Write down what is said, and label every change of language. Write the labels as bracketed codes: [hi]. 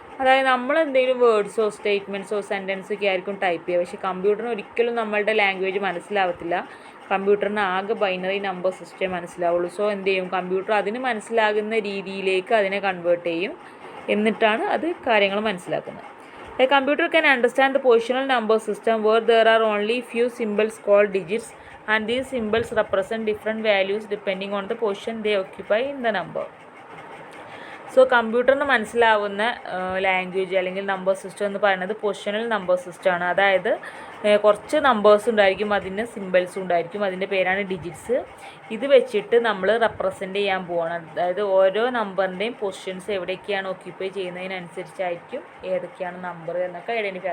[ml] അതായത് നമ്മൾ എന്തെങ്കിലും വേർഡ്സോ സ്റ്റേറ്റ്മെൻറ്റ്സോ സെൻറ്റൻസൊക്കെ ആയിരിക്കും ടൈപ്പ് ചെയ്യുക, പക്ഷേ കമ്പ്യൂട്ടറിന് ഒരിക്കലും നമ്മളുടെ ലാംഗ്വേജ് മനസ്സിലാവത്തില്ല. കമ്പ്യൂട്ടറിന് ആകെ ബൈനറി നമ്പർ സിസ്റ്റം മനസ്സിലാവുള്ളൂ. സോ എന്ത് ചെയ്യും, കമ്പ്യൂട്ടർ അതിന് മനസ്സിലാകുന്ന രീതിയിലേക്ക് അതിനെ കൺവേർട്ട് ചെയ്യും, എന്നിട്ടാണ് അത് കാര്യങ്ങൾ മനസ്സിലാക്കുന്നത്. [en] A computer can understand the positional number system where there are only few symbols called digits, and these symbols represent different values depending on the position they occupy in the number. [ml] So കമ്പ്യൂട്ടറിന് മനസ്സിലാവുന്ന language അല്ലെങ്കിൽ number system എന്ന് പറയുന്നത് positional number സിസ്റ്റമാണ്. അതായത് കുറച്ച് numbers ഉണ്ടായിരിക്കും, അതിന് സിമ്പിൾസും ഉണ്ടായിരിക്കും, അതിൻ്റെ പേരാണ് ഡിജിറ്റ്സ്. ഇത് വെച്ചിട്ട് നമ്മൾ റെപ്രസെൻ്റ് ചെയ്യാൻ പോവാണ്. അതായത് ഓരോ നമ്പറിൻ്റെയും പൊസിഷൻസ് എവിടേക്കാണ് ഓക്യുപ്പൈ ചെയ്യുന്നതിനനുസരിച്ചായിരിക്കും ഏതൊക്കെയാണ് നമ്പർ എന്നൊക്കെ ഐഡൻറ്റിഫൈ.